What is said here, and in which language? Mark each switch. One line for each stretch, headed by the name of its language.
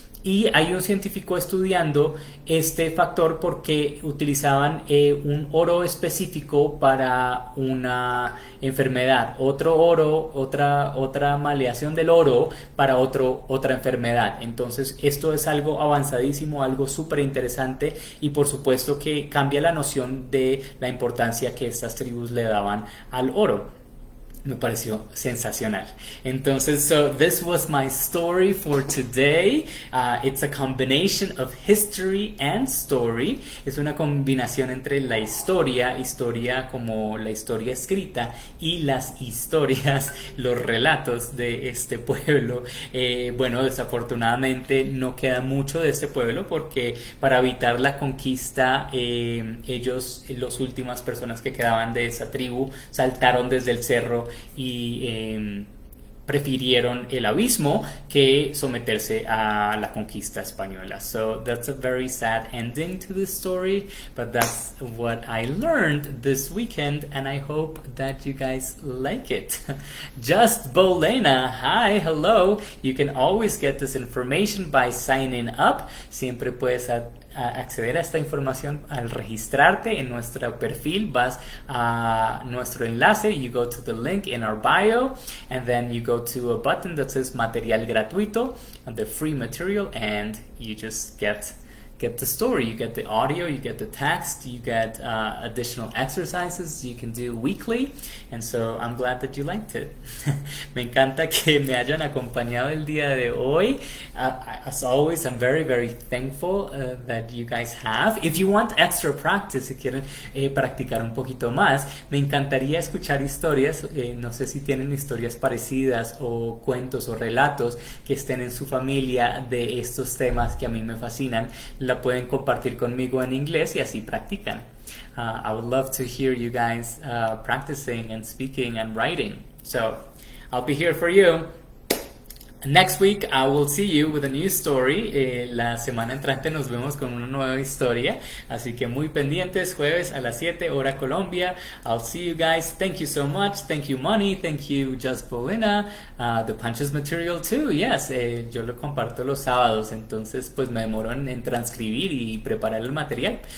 Spanish: Y hay un científico estudiando este factor porque utilizaban un oro específico para una enfermedad, otro oro, otra maleación del oro para otra enfermedad. Entonces esto es algo avanzadísimo, algo súper interesante y por supuesto que cambia la noción de la importancia que estas tribus le daban al oro. Me pareció sensacional. Entonces,
English: so this was my story for today. It's a combination of history and story.
Spanish: Es una combinación entre la historia como la historia escrita y las historias, los relatos de este pueblo. Bueno, desafortunadamente no queda mucho de este pueblo porque para evitar la conquista, ellos, las últimas personas que quedaban de esa tribu, saltaron desde el cerro y prefirieron el abismo que someterse a la conquista española.
English: So that's a very sad ending to this story, but that's what I learned this weekend and I hope that you guys like it. Just Bolena, hi, hello. You can always get this information by signing up.
Spanish: Siempre puedes acceder a esta información al registrarte en nuestro perfil. Vas a nuestro enlace,
English: you go to the link in our bio and then you go to a button that says
Spanish: material gratuito,
English: the free material, and you just get the story, you get the audio, you get the text, you get additional exercises you can do weekly, and so I'm glad that you liked it.
Spanish: Me encanta que me hayan acompañado el día de hoy.
English: As always, I'm very thankful that you guys have. If you want extra practice,
Spanish: si quieren practicar un poquito más, me encantaría escuchar historias. No sé si tienen historias parecidas o cuentos o relatos que estén en su familia de estos temas que a mí me fascinan. La pueden compartir conmigo en inglés y así practican.
English: I would love to hear you guys practicing and speaking and writing. So I'll be here for you. Next week I will see you with a new story.
Spanish: La semana entrante nos vemos con una nueva historia. Así que muy pendientes, jueves a las 7 hora Colombia.
English: I'll see you guys. Thank you so much. Thank you, Money. Thank you, Just Paulina. The Punches material too. Yes,
Spanish: yo lo comparto los sábados. Entonces, pues me demoro en transcribir y preparar el material.